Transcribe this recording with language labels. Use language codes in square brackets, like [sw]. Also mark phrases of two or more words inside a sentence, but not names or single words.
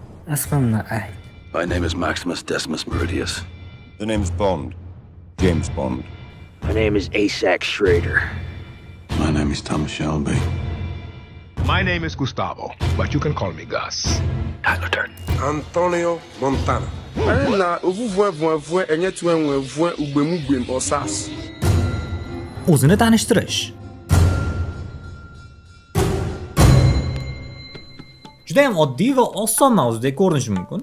[uz] Asqamni ayt. [en] My name is Maximus Decimus Meridius. The name's Bond. James Bond. My name is Asax Schrader. My name is Thomas Shelby. My name is Gustavo, but you can call me Gus. Tyler Durden. Antonio Montana. Na ovuvue enye tuenwe ugbemugwem osas. [uz] O'zini tanishtirish. Juda ham oddiy va oson mavzudek ko'rinishi mumkin.